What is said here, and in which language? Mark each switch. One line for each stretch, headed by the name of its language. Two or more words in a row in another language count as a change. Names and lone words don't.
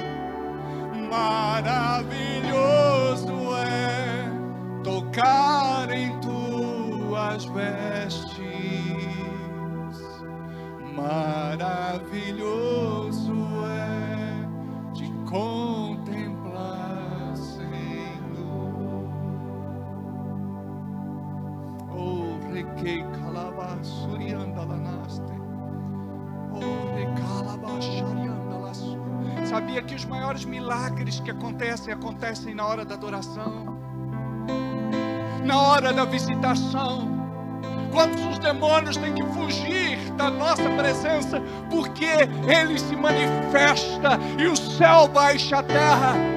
Portuguese: Maravilhoso é tocar em tuas vestes. Maravilhoso é te contemplar, Senhor. Oh, requei calabasurianda lanaste. Oh, recalabacharianda laçu. Sabia que os maiores milagres que acontecem na hora da adoração, na hora da visitação, quando os demônios têm que fugir da nossa presença, porque Ele se manifesta e o céu baixa a terra.